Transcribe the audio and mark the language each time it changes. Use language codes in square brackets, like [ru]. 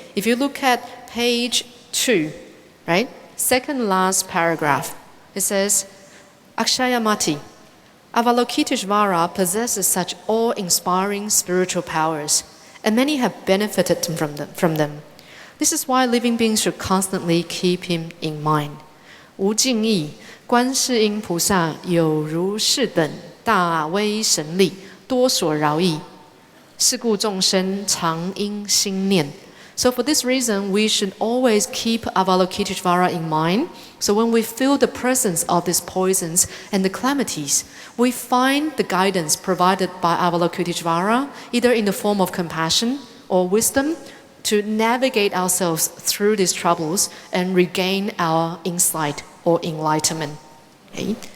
[en] If you look at page 2, right? Second last paragraph. It says, Akshayamati, Avalokitesvara possesses such awe-inspiring spiritual powers, and many have benefited from them. This is why living beings should constantly keep him in mind. [zh] 无尽意，观世音菩萨有如是等大威神力，多所饶益。是故众生常应心念。 [en] So for this reason, we should always keep Avalokitesvara in mind. So when we feel the presence of these poisons and the calamities, we find the guidance provided by Avalokitesvara, either in the form of compassion or wisdom, to navigate ourselves through these troubles and regain our insight or enlightenment. Okay?